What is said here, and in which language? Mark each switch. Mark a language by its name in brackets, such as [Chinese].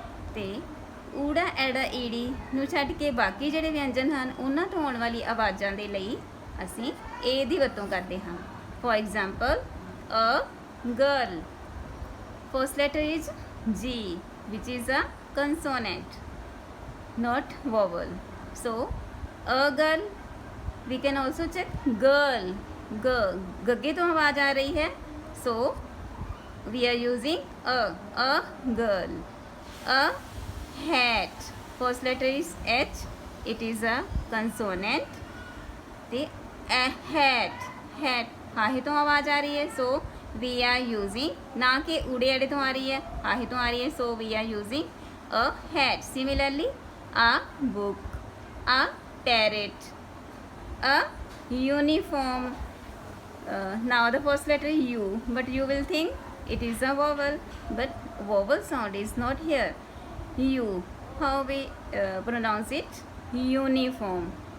[Punjabi] ਅਤੇ ਊੜਾ, ਐੜਾ, ਈੜੀ ਨੂੰ ਛੱਡ ਕੇ ਬਾਕੀ ਜਿਹੜੇ ਵਿਅੰਜਨ ਹਨ ਉਹਨਾਂ ਤੋਂ ਆਉਣ ਵਾਲੀ ਆਵਾਜ਼ਾਂ ਦੇ ਲਈ ਅਸੀਂ ਏ ਦੀ ਵਰਤੋਂ ਕਰਦੇ ਹਾਂ। [English] For example, a girl, first letter is G, which is a consonant, not vowel. So a girl, we can also check girl. [Hindi] गग्गे तो आवाज़ आ रही है, [English] so we are using a girl. A hat, first letter is H, it is a consonant. The a hat [Hindi] हाहे तो आवाज़ आ रही है, [English] so we are using, [Hindi] ना कि ऊड़े अड़े तो आ रही है, हाहे तो आ रही है, [English] so we are using a hat. Similarly, a book, a parrot, a uniform. Now the first letter is U, but you will think it is a vowel, but vowel sound is not here. U, how we pronounce it? Uniform.